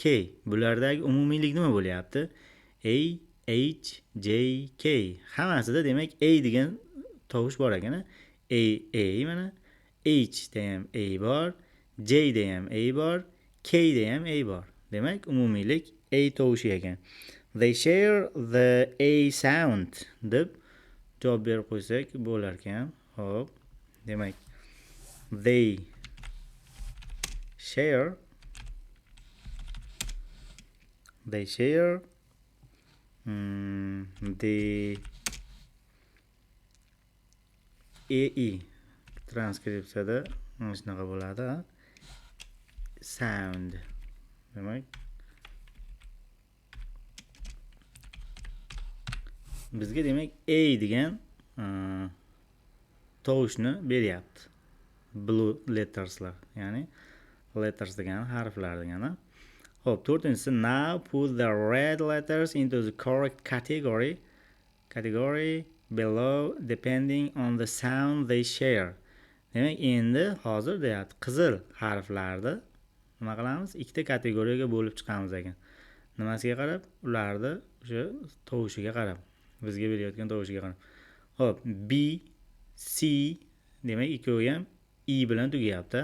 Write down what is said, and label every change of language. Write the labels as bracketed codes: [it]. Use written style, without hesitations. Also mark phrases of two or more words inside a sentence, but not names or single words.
[uz] Bulardagi umumiylik nima bo'lyapti? A, H, J, K. Hammasida demak A degan tovush bor ekan. A mana. H da ham A bor, J da ham A bor, K da ham A bor. Demak, umumiylik A tovushi ekan. [en] They share the A sound [uz] deb javob berib qo'ysak bo'lar ekan. Xo'p. Demak, [en] they share the AE [uz] transkripsiyada mana shunaqa bo'ladi. Sound. Demak, bizga demak A degan tovushni beryapti. [en] Blue letterslar, [uz] ya'ni letters degan harflar degani. Xo'p, 4-inchisi, [en] now put the red letters into the correct category below depending on the sound they share. [uz] Demak, endi hozir deyapti, qizil harflarni nima qilamiz? Ikkita kategoriyaga bo'lib chiqamiz ekan. Nimasiga qarab? Ularni o'sha tovushiga qarab. Bizga berayotgan tovushiga qarab. Xo'p, B, C, demak ikkovi ham E bilan tugayapti.